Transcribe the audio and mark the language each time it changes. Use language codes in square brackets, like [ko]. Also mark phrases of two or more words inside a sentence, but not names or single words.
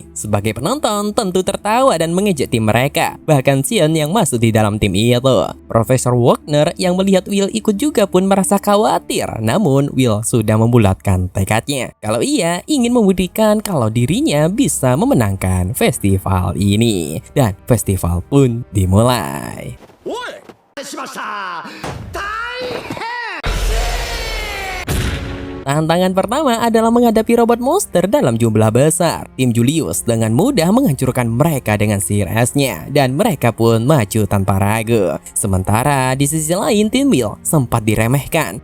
[id] Sebagai penonton tentu tertawa dan mengejek tim mereka, bahkan Sion yang masuk di dalam tim itu. Profesor Wagner yang melihat Will ikut juga pun merasa khawatir, namun Will sudah membulatkan tekadnya kalau ia ingin membuktikan kalau dirinya bisa memenangkan festival ini. Dan festival pun dimulai. [ja] しました。大変。 [id] Tantangan pertama adalah menghadapi robot monster dalam jumlah besar. Tim Julius dengan mudah menghancurkan mereka dengan sihir esnya, dan mereka pun maju tanpa ragu. Sementara di sisi lain tim Will sempat diremehkan.